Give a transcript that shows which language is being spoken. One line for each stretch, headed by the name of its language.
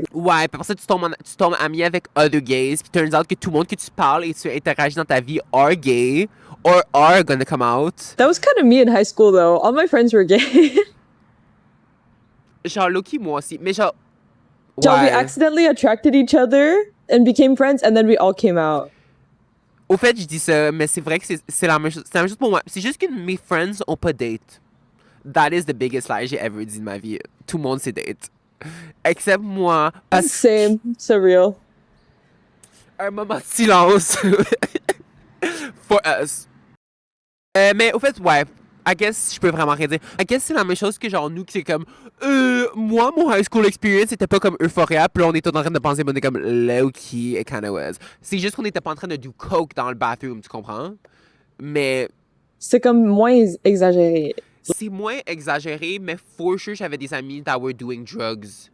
French: Ouais, puis après ça, tu tombes ami avec
English: other gays,
French: puis
English: turns out
French: que tout le monde que tu parles et tu interagis dans ta vie
English: are gay, or are gonna come out. That was kind of me in high school, though. All my friends were gay.
French: Genre, Loki, moi aussi. Mais genre.
English: Joe, we
French: Ouais.
English: accidentally attracted each other and became friends, and then we all came out.
French: Au fait, je dis ça, mais c'est vrai que c'est la même chose. C'est la même chose pour moi. C'est juste que mes friends ont pas date.
English: That is the biggest lie
French: j'ai ever dit de ma vie. Tout le monde sait date. Except moi. Parce
English: Same. So real.
French: un moment de silence.
English: For us.
French: Mais au fait, ouais. I guess je peux vraiment rien dire. I guess c'est la même chose que genre nous qui c'est comme moi mon high school experience c'était pas comme Euphoria, puis là on était en train de penser on est comme
English: low key it kinda was.
French: C'est juste qu'on était pas en train de
English: do coke
French: dans le bathroom, tu comprends? Mais C'est comme moins exagéré. c'est moins exagéré, mais for sure j'avais des amis
English: that were doing drugs.